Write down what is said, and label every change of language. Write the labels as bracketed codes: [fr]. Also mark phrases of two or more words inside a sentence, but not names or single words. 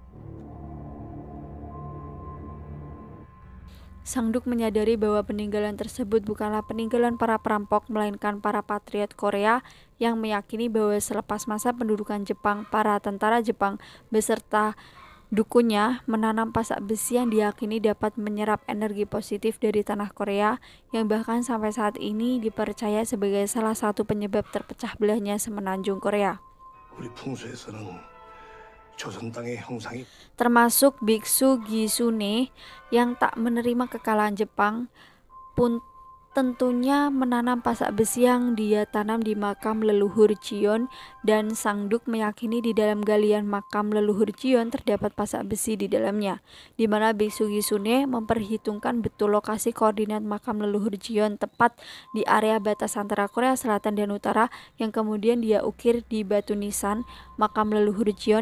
[id] Sang Duk menyadari bahwa peninggalan tersebut bukanlah peninggalan para perampok, melainkan para patriot Korea yang meyakini bahwa selepas masa pendudukan Jepang, para tentara Jepang beserta dukunnya menanam pasak besi yang diyakini dapat menyerap energi positif dari tanah Korea, yang bahkan sampai saat ini dipercaya sebagai salah satu penyebab terpecah belahnya semenanjung Korea. [ko] 우리 풍수에서는 조선 땅의 형상이 [id] Termasuk biksu Gisune yang tak menerima kekalahan Jepang pun tentunya menanam pasak besi yang dia tanam di makam leluhur Jion, dan Sang Duk meyakini di dalam galian makam leluhur Jion terdapat pasak besi di dalamnya, di mana biksu Gisune memperhitungkan betul lokasi koordinat makam leluhur Jion tepat di area batas antara Korea Selatan dan Utara, yang kemudian dia ukir di batu nisan makam leluhur Jion.